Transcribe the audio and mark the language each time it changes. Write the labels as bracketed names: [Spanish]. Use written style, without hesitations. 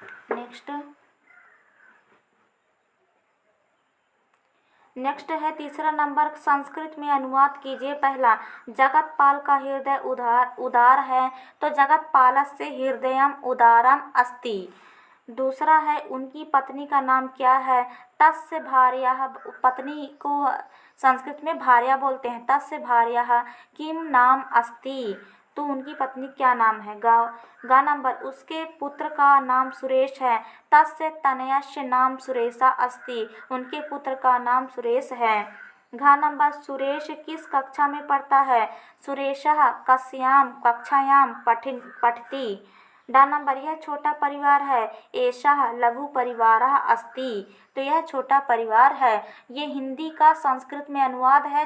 [Hindi] Next है तीसरा number, Sanskrit में अनुवाद कीजिए। पहला, जगतपाल का हृदय उदार है। तो [Sanskrit] जगतपालस्य हृदयम उदारम अस्ति। [Hindi] दूसरा है, उनकी पत्नी का नाम क्या है। [Sanskrit] तस्य भार्याः, [Hindi] पत्नी को संस्कृत में भार्या बोलते हैं। [Sanskrit] तस्य भार्याः किम नाम अस्ति। [Hindi] तो उनकी पत्नी क्या नाम है। गा नंबर, उसके पुत्र का नाम सुरेश है। [Sanskrit] तस्य तनयस्य नाम सुरेशा अस्ति। [Hindi] उनके पुत्र का नाम सुरेश है। घा नंबर, सुरेश किस कक्षा में पढ़ता है। [Sanskrit] सुरेशः कस्याम कक्षायाम पठति। [Hindi] डा नंबर, यह छोटा परिवार है। [Sanskrit] एषः लघु परिवारः अस्ति। [Hindi] तो यह छोटा परिवार है। ये हिंदी का संस्कृत में अनुवाद है।